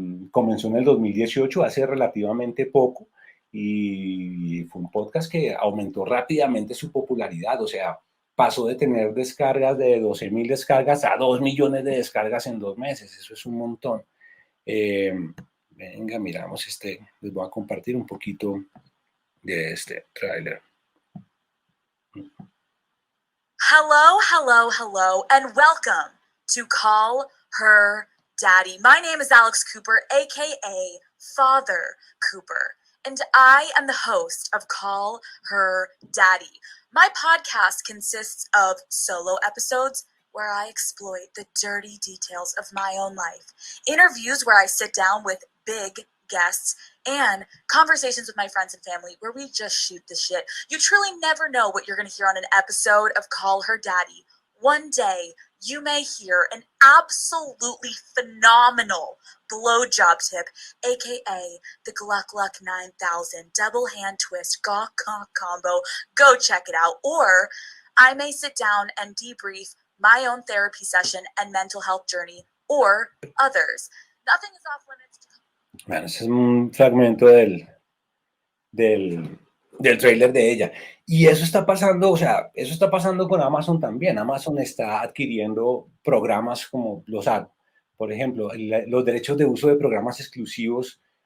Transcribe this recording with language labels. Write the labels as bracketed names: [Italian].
[Spanish] Comenzó en el 2018, hace relativamente poco. Y fue un podcast que aumentó rápidamente su popularidad, o sea, pasó de tener descargas de 12,000 descargas a 2 millones de descargas en 2 meses, eso es un montón. Venga, miramos les voy a compartir un poquito de este tráiler. [English] Hello, and welcome to Call Her Daddy. My name is Alex Cooper, aka Father Cooper. And I am the host of Call Her Daddy. My podcast consists of solo episodes where I exploit the dirty details of my own life, interviews where I sit down with big guests, and conversations with my friends and family where we just shoot the shit. You truly never know what you're going to hear on an episode of Call Her Daddy. One day, you may hear an absolutely phenomenal blowjob tip, aka the Gluck Gluck 9000 double hand twist gawk combo. Go check it out. Or I may sit down and debrief my own therapy session and mental health journey, or others. Nothing is off limits. [Spanish] Bueno, ese es un fragmento del tráiler de ella. Y eso está pasando, o sea, eso está pasando con Amazon también. Amazon está adquiriendo programas como los ad. Por ejemplo, los derechos de uso de programas exclusivos.